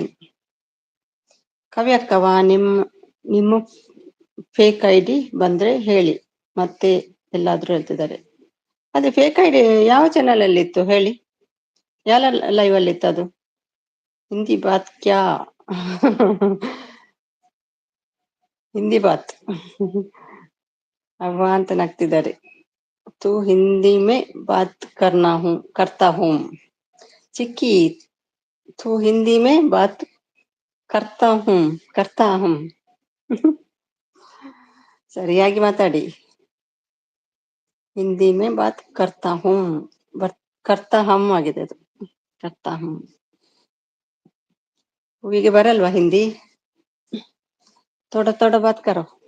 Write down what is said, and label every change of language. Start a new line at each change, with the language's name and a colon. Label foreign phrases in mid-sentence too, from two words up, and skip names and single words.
Kannada: ಕವಿ ಅಕ್ಕವಾ, ನಿಮ್ಮ ಫೇಕ್ ಐಡಿ ಬಂದ್ರೆ ಹೇಳಿ ಮತ್ತೆ ಎಲ್ಲಾದ್ರೂ ಹೇಳ್ತಿದ್ದಾರೆ. ಅದೇ ಫೇಕ್ ಐಡಿ ಯಾವ ಚಾನಲ್ ಅಲ್ಲಿ ಇತ್ತು ಹೇಳಿ? ಯಾವ ಲೈವ್ ಅಲ್ಲಿ ಇತ್ತು ಅದು?
Hindi: हिंदी बात क्या? हिंदी बात
Kannada: ಅವ್ವ ಅಂತ ನಗ್ತಿದ್ದಾರೆ.
Hindi: तू हिंदी में बात करता हूँ चिक्की, तू हिंदी में बात करता हूँ
Kannada: ಸರಿಯಾಗಿ ಮಾತಾಡಿ.
Hindi: हिंदी में बात करता हूँ, करता हम
Kannada: ಆಗಿದೆ ಅದು,
Hindi: करता हूँ.
Kannada: ಹೂವಿಗೆ ಬರಲ್ವಾ ಹಿಂದಿ?
Hindi: थोड़ा थोड़ा बात करो.